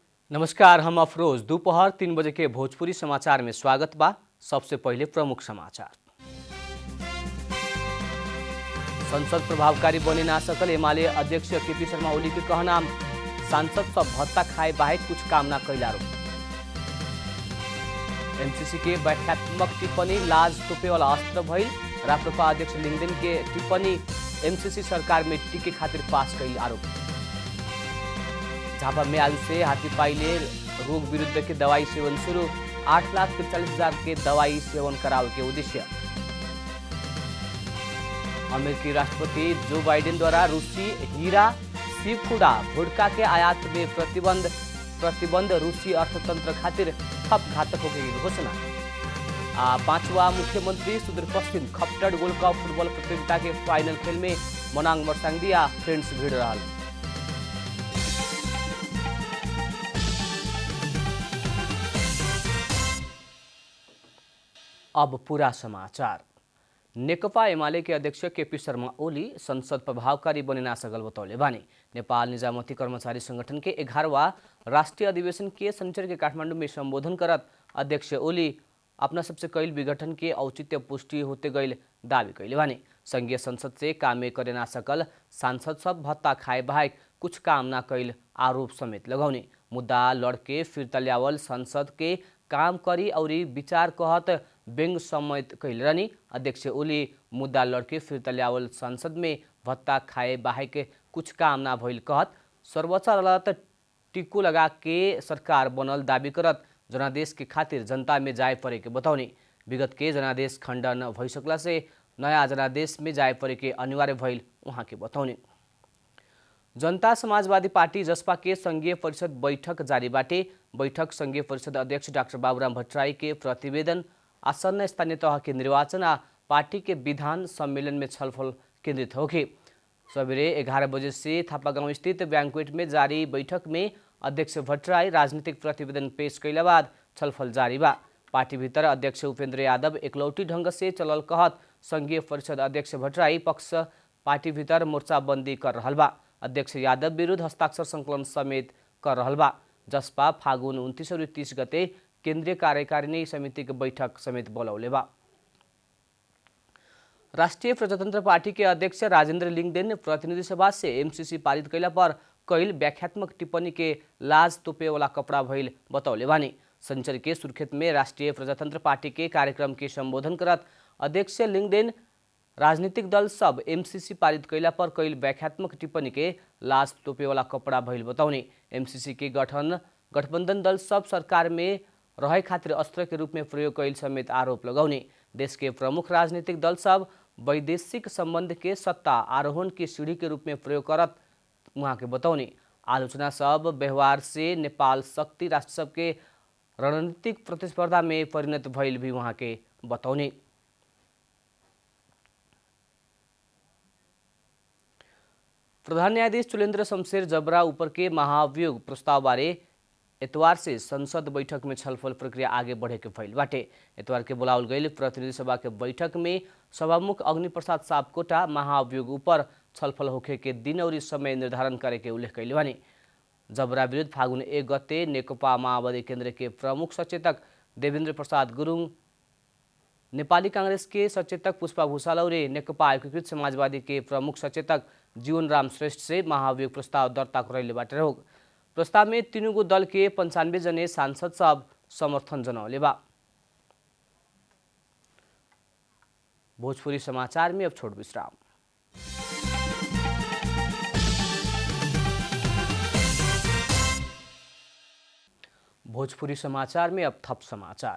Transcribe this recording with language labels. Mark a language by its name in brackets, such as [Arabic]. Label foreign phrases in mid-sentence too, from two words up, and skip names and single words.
[Bhojpuri] नमस्कार, हम अफरोज। दोपहर 3 बजे के भोजपुरी समाचार में स्वागत बा। सबसे पहले प्रमुख समाचार। संसद प्रभावकारी बने ना सकल एमाले अध्यक्ष केपी शर्मा ओली के कहना, सांसद सब भत्ता खाए बाहेक कुछ काम ना कैल आरोप। एमसीसी के व्याख्यात्मक टिप्पणी लाज तोपे वाला अस्त्र भइल। राप्रपा अध्यक्ष लिंगदेन के टिप्पणी एमसीसी सरकार में टिके खातिर पास कैल आरोप। झापा में आज से हाथीपाइले रोग विरुद्ध के दवाई सेवन शुरू। 8,43,000 के दवाई सेवन करावे के उद्देश्य। अमेरिकी राष्ट्रपति जो बाइडेन द्वारा रूसी हीरा, सीफूड, वोडका के आयात में प्रतिबंध रूसी अर्थतंत्र खातिर थप घातक होगी घोषणा। पांचवा मुख्यमंत्री सुदूर पश्चिम खप्टड़ गोल्ड कप फुटबॉल प्रतियोगिता के फाइनल खेल में मनांग मरसांगदिया फ्रेंड्स भिड़ रहा। अब पूरा समाचार। नेकपा एमाले के अध्यक्ष केपी शर्मा ओली संसद प्रभावकारी बने ना सकल बतौले बानी। नेपाल निजामती कर्मचारी संगठन के 11वां राष्ट्रीय अधिवेशन के शनिचर के काठमांडू में संबोधन करत अध्यक्ष ओली अपना सबसे कैल विघटन के औचित्य पुष्टि होते गईल दावी कैले बानी। संघीय संसद से कामे करे ना सकल सांसद सब भत्ता खाए बाहेक कुछ काम ना कैल आरोप समेत लगौने। मुद्दा लड़के फिरता ल्यावल संसद के काम करी और विचार कहत व्यंग समेत कैल रहनी। अध्यक्ष ओली मुद्दा लड़के फिरता ल्यावल संसद में भत्ता खाए बाहेक कुछ काम ना भइल कहत सर्वोच्च अदालत टिक्को लगा के सरकार बनल दावी करत जनादेश के खातिर जनता में जाए पड़े के बतौनी। विगत के जनादेश खंडन भइसकला से नया जनादेश में जाए पड़े के अनिवार्य भइल उहाँ के बतौनी। जनता समाजवादी पार्टी जसपा के संघीय परिषद बैठक जारी बाटे। बैठक संघीय परिषद अध्यक्ष डाक्टर बाबुराम भट्टराई के प्रतिवेदन, आसन्न स्थानीय तह के निर्वाचन आ पार्टी के विधान सम्मेलन में छलफल केंद्रित होगी। सवेरे 11 बजे से थापागाउँ स्थित बैंक्वेट में जारी बैठक में अध्यक्ष भट्टराई राजनीतिक प्रतिवेदन पेश कैला बाद छलफल जारी बा। पार्टी भीतर अध्यक्ष उपेंद्र यादव एकलौटी ढंग से चलल कहत संघीय परिषद अध्यक्ष भट्टराई पक्ष पार्टी भीतर मोर्चाबंदी कर रहल बा। अध्यक्ष यादव विरुद्ध हस्ताक्षर संकलन समेत कर रहल बा। जसपा फागुन 29 और 30 गते केंद्रीय कार्यकारिणी समिति के बैठक समेत बोलौले बा। राष्ट्रीय प्रजातंत्र पार्टी के अध्यक्ष राजेंद्र लिंगदेन प्रतिनिधि सभा से एमसीसी पारित कैला पर कैल व्याख्यात्मक टिप्पणी के लाज तोपे वाला कपड़ा भइल बतौले बानी। संचर के सुर्खेत में राष्ट्रीय प्रजातंत्र पार्टी के कार्यक्रम के संबोधन करत अध्यक्ष लिंगदेन राजनीतिक दल सब एमसीसी पारित कैला पर कैल व्याख्यात्मक टिप्पणी के लाज तोपे वाला कपड़ा भइल बताउने। एमसीसी के गठबंधन दल सब सरकार में रहे खातिर अस्त्र के रूप में प्रयोग कैल समेत आरोप लगाउने। देश के प्रमुख राजनीतिक दल सब वैदेशिक संबंध के सत्ता आरोहण की सीढ़ी के रूप में प्रयोग करत उहाँ के बतौने। आलोचना सब व्यवहार से नेपाल शक्ति राष्ट्र सब के रणनीतिक प्रतिस्पर्धा में परिणत भइल भी उहाँ के बतौने। प्रधान न्यायाधीश चुलेन्द्र शमशेर जबरा ऊपर के महाभियोग प्रस्ताव बारे इतवार से संसद बैठक में छलफल प्रक्रिया आगे बढ़े के भइल बाटे। इतवार के बुलावल गई प्रतिनिधि सभा के बैठक में सभामुख अग्निप्रसाद सापकोटा महाभियोग ऊपर छलफल होखे के दिन और समय निर्धारण करे के उल्लेख कैले बानी। जबरा विरुद्ध फागुन 1 गते नेकपा माओवादी केन्द्र के प्रमुख सचेतक देवेन्द्र प्रसाद गुरुङ, नेपाली कांग्रेस के सचेतक पुष्पा भूषाल और नेकपा एकीकृत समाजवादी के प्रमुख सचेतक जीवनराम श्रेष्ठ से महाभियोग प्रस्ताव दर्ता करैले बाटे रहो। प्रस्ताव में तीनों दल के 95 जने सांसद सब समर्थन जनौले बा। भोजपुरी समाचार में अब छोट विश्राम। भोजपुरी समाचार में अब थप समाचार।